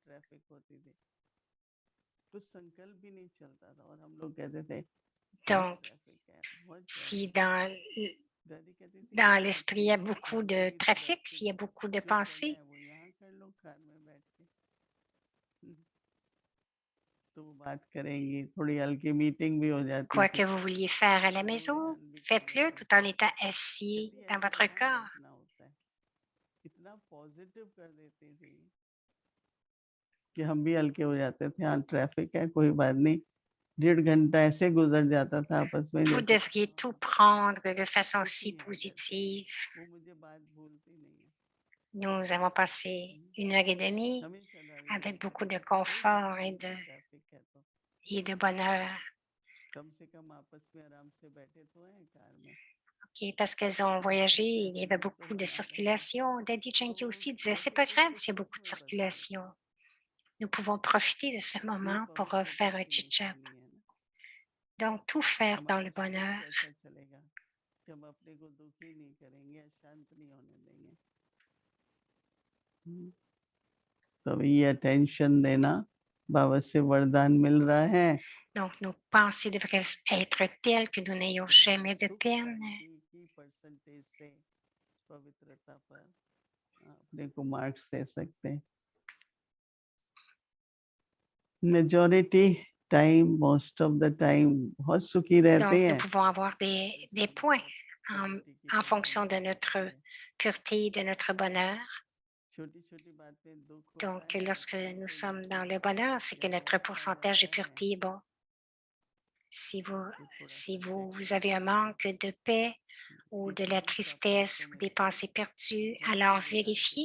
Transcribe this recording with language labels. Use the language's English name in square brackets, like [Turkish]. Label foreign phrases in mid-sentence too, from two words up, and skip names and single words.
[French] Donc, si dans l'esprit il y a beaucoup de trafic, s'il y a beaucoup de pensées, quoi que vous vouliez faire à la maison, faites-le tout en étant assis dans votre corps. [Hindi] कि हम भी हल्के हो जाते थे, हाँ ट्रैफिक है कोई बात नहीं, 1.5 घंटा ऐसे गुजर जाता था आपस में। [French] Vous devriez tout prendre de façon si positive. [Hindi] वो मुझे बात भूलती नहीं है। [French] Nous avons passé 1 heure et demie avec beaucoup de confort et de bonheur. [Hindi] कम से कम आपस में आराम से बैठे तो हैं कार में। [French] Okay, parce qu'elles ont voyagé, il y avait beaucoup de circulation. Daddy Janki aussi disait, c'est pas grave s'il y a beaucoup de circulation. Nous pouvons profiter de ce moment pour faire un chit-chat. Donc, tout faire dans le bonheur. [Hindi] हम अपने को दुखी नहीं करेंगे, शांत नहीं होने देंगे। तो ये अटेंशन देना बाबा से वरदान मिल रहा है। [French] Donc, nos pensées devraient être telles que nous n'ayons jamais de peine. [Hindi] अपने को मार्क्स दे सकते हैं। [English] majority time, most of the time [Hindi] बहुत सुखी रहते [French] Donc, nous [Hindi] हैं। [French] pouvons avoir des points en fonction de notre pureté, de notre bonheur. Donc, lorsque nous sommes dans le bonheur, c'est que notre pourcentage de pureté est bon. Si vous avez un manque de paix ou de la tristesse ou des pensées perdues, alors vérifiez.